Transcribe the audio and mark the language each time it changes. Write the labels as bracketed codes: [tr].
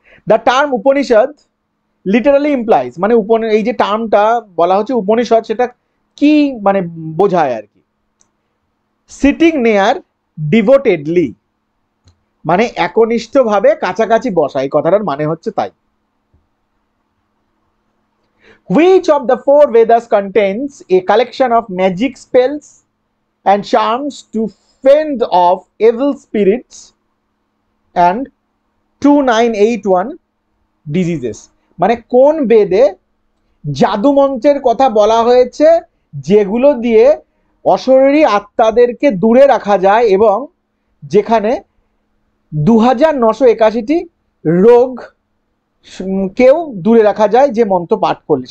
[en] the term Upanishad literally implies, [bn] মানে এই যে টার্মটা বলা হচ্ছে উপনিষদ, সেটা কি মানে বোঝায় আর কি? [en] sitting near devotedly, [bn] মানে একনিষ্ঠভাবে কাছাকাছি বসা, এই কথাটার মানে হচ্ছে তাই। [en] Which of the four Vedas contains a collection of magic spells and charms to fend off evil spirits and 2981 diseases? [bn] মানে কোন বেদে জাদু মন্ত্রের কথা বলা হয়েছে যেগুলো দিয়ে অশরীরী আত্মাদেরকে দূরে রাখা যায়, এবং যেখানে 2981টি রোগ কেউ দূরে রাখা যায় যে মন্ত্র পাঠ করলে?